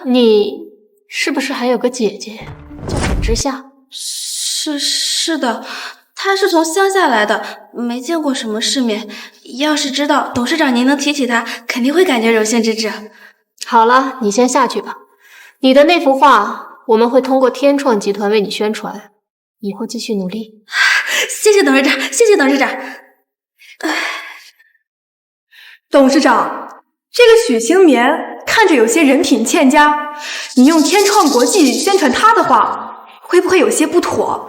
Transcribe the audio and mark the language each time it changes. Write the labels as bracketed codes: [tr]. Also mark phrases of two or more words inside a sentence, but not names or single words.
[zh] 你是不是還有個姐姐叫沈之夏？是的，她是從鄉下來的，沒見過什麼世面。要是知道董事長您能提起她，肯定會感覺榮幸之至。好了，你先下去吧。你的那幅畫我們會通過天創集團為你宣傳，以後繼續努力。謝謝董事長，謝謝董事長。董事長，這個許星眠看着有些人品欠佳，你用天創國際宣傳他的話，會不會有些不妥？